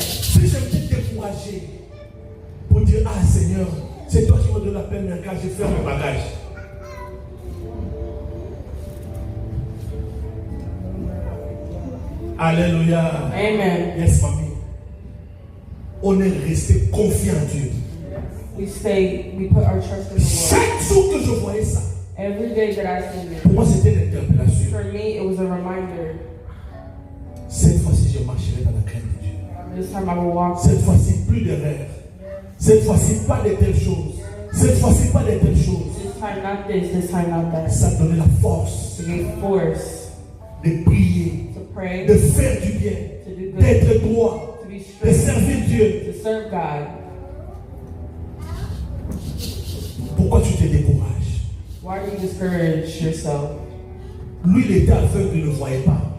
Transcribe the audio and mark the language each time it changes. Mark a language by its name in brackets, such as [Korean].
[French] Si je me découragé pour dire, ah Seigneur, c'est toi qui me donnes la peine, mais quand je ferme mes bagages. Alléluia. Amen. [English] Yes, mamie. [French] On est resté confiant en Dieu. [English] We put our trust in the Lord. [French] Chaque jour que je voyais ça, [English] Every day that I sing it, [French] pour moi c'était une interpellation. [English] for me, it was a reminder. [French] Cette fois-ci, je marcherai dans la crainte de Dieu. [English] This time I will walk. [French] Cette fois-ci, plus d'erreurs. Cette fois-ci, pas de telles choses. Cette fois-ci, pas de telles choses. [English] This time not this, this time not that. [French] Ça donnait la force [English] To give force [French] de prier, [English] to pray, [French] de faire du bien, [English] to do good, [French] d'être droit, [English] to be [French] de [English] straight, [French] servir Dieu. [English] to serve God. [French] Pourquoi tu te décourages? [English] Why do you discourage yourself? [French] Lui, il était aveugle, il ne voyait pas.